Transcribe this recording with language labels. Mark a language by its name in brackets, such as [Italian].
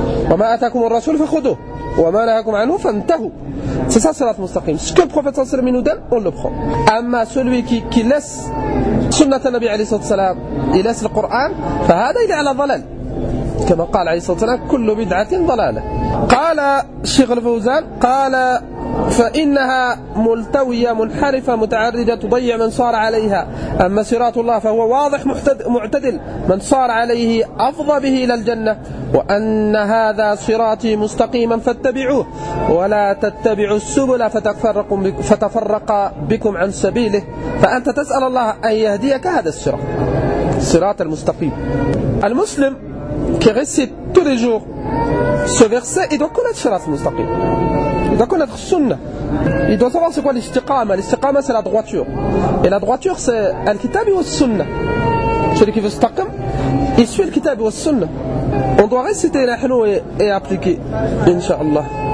[Arabic] وما آتاكم الرسول فخذوه وما نهاكم عنه فانتهوا. [French] C'est ça, sirat mustaqim. Ce que le prophète sallallahu alayhi wa sallam nous donne, on le prend. Amma celui qui laisse sunnah de Nabi, alayhi sallam, il laisse le Coran, فهذا il est à la dhalal. [Arabic] كما قال عليه الصلاة والسلام كل بدعة ضلالة قال الشيخ الفوزان قال فإنها ملتوية منحرفة متعرجة تضيع من صار عليها أما صراط الله فهو واضح معتدل من صار عليه أفضى به إلى الجنة وأن هذا صراطي مستقيما فاتبعوه ولا تتبعوا السبل فتفرق بكم عن سبيله فأنت تسأل الله أن يهديك هذا الصراط صراط المستقيم المسلم [French] qui récite tous les jours ce verset, il doit connaître Sirat al-Mustaqim. Il doit connaître Sunnah. Il doit savoir c'est quoi l'istiqama. L'istiqama, c'est la droiture. Et la droiture, c'est Al-Kitab ou Sunnah. Celui qui veut istiqam, il suit Al-Kitab ou Sunnah. On doit réciter la hanou et appliquer, Inch'Allah.